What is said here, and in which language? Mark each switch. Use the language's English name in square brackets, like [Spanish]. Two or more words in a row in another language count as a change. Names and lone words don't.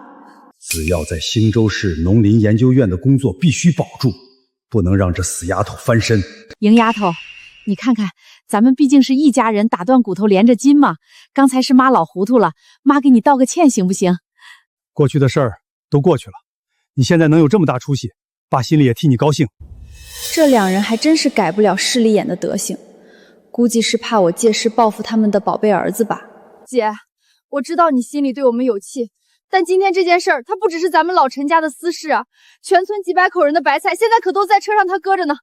[Chinese] 子耀在興州市農林研究院的工作必須保住，不能讓這死丫頭翻身。瑩丫頭，你看看咱们畢竟是一家人，打斷骨頭連着筋嘛。剛才是媽老糊塗了，媽給你道個歉行不行？過去的事兒都過去了，你現在能有這麼大出息，爸心裡也替你高興。這兩人還真是改不了勢利眼的德行，估計是怕我借勢報復他們的寶貝兒子吧。姐，我知道你心裡對我們有氣，但今天這件事兒，它不只是咱們老陳家的私事啊，全村幾百口人的白菜現在可都在車上他擱着呢。